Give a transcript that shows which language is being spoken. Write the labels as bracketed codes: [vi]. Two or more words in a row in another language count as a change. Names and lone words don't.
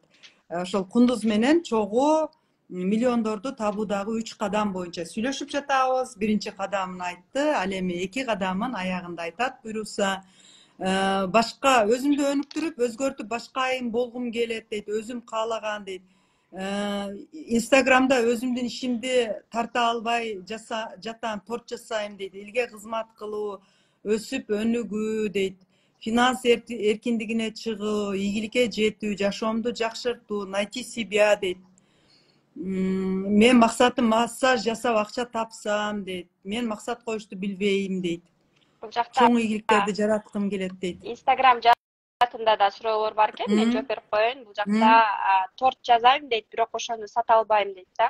[ky] Ошол Кундуз менен чогуу миллиондорду табуудагы 3 кадам боюнча сүйлөшүп жатабыз. Биринчи кадамын айтты, ал эми 2 кадамын аягында айтат буйруса. Башка өзүмдү өнүктүрүп, өзгөртүп башка айым болгум келет дейт, өзүм каалаган дейт. Instagramda özümdün işimdi tarta alбай жатам, торт жасайм дейт. Элге кызмат кылуу, өсүп өнүгүү дейт. Финанс эркиндигине чыгуу, ийгиликке жетүү, жашоомду жакшыртуу, [ru] найти себя дейт. [ky] Мен максатым массаж жасап акча тапсам дейт. Мен максат коюшту билбейм дейт. Бул жакта Чоң ийгиликтерди жараткым келет дейт. Инстаграм жаатында да суроолор бар экен, мен жооп берип коеюн. Бул жакта торт жазайм дейт, бирок ошону сата албайм дейт да.